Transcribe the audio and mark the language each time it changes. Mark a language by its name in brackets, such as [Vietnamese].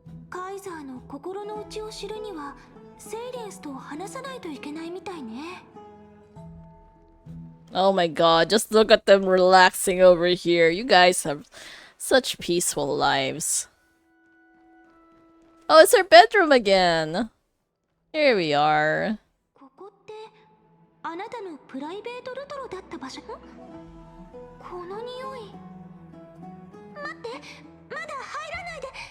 [Japanese] カイザーの心の内を知るにはセイレンスと話さないといけないみたいね。 [English] Oh my god, just look at them relaxing over here. You guys have such peaceful lives. Oh, it's her bedroom again. Here we are. [Japanese] ここってあなたのプライベートルトロだった場所？この匂い。待って、まだ入らないで。